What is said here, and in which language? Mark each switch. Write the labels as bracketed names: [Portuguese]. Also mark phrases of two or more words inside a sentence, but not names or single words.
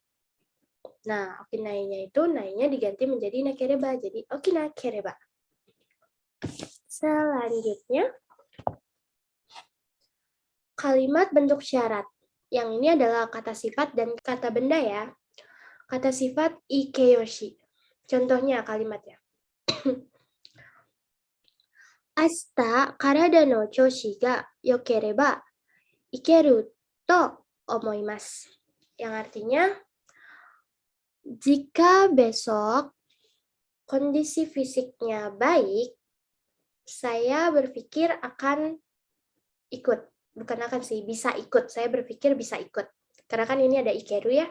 [Indonesian] Nah, okinai-nya itu nai-nya diganti menjadi nakereba, jadi okinakereba. Selanjutnya, kalimat bentuk syarat. Yang ini adalah kata sifat dan kata benda ya. Kata sifat ikeyoshi. Contohnya kalimatnya. [Japanese] 明日体の調子が良ければ行けると思います. [Indonesian] Yang artinya, jika besok kondisi fisiknya baik, saya berpikir akan ikut. Bukan akan sih, bisa ikut. Saya berpikir bisa ikut. Karena kan ini ada ikeru ya.